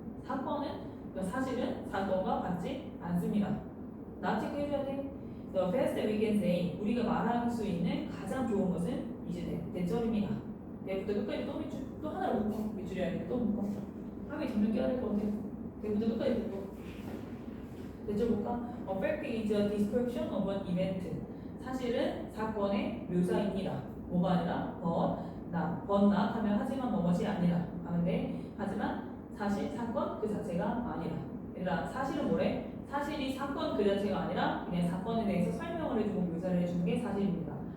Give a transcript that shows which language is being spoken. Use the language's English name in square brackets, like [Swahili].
[Korean] 사건은 그러니까 사실은 사건과 같지 않습니다. 나 체크해줘야 돼. [English] The best we can say. [Korean] 우리가 말할 수 있는 가장 좋은 것은 이제 대절입니다. 내부터 끝까지 또 밑줄 또 하나를 묶어. 밑줄이 아니라 또 묶어. 하기 점점 깨야 될 것 같아. 내부터 끝까지 묶어. 대절 볼까? [English] A fact is a description of an event. [Korean] 사실은 사건의 묘사입니다. 뭐가 아니라 [English] but not [Korean] 하면 하지만 뭐뭇이 아니라 하는데 하지만 사실 사건 그 자체가 아니라. 얘들아 사실은 뭐래? 사실이 사건 그 자체가 아니라 그냥 사건에 대해서 설명을 해주고 묘사를 해주는 게 사실입니다.